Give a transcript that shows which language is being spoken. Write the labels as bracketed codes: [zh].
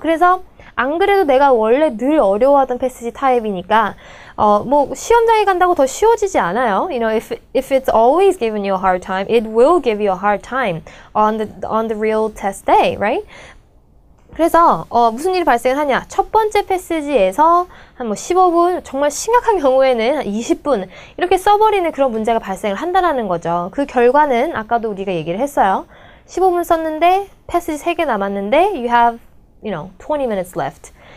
[ko] 그래서 안 그래도 내가 원래 늘 어려워하던 패스지 타입이니까 뭐 시험장에 간다고 더 쉬워지지 않아요. [en] You know, if it's always giving you a hard time, it will give you a hard time on the real test day, right? [ko] 그래서 무슨 일이 발생하냐? 첫 번째 패스지에서 한 15분, 정말 심각한 경우에는 한 20분 이렇게 써버리는 그런 문제가 발생을 한다는 거죠. 그 결과는 아까도 우리가 얘기를 했어요. 15분 썼는데 패스지 3개 남았는데 [en] you have 20 minutes left.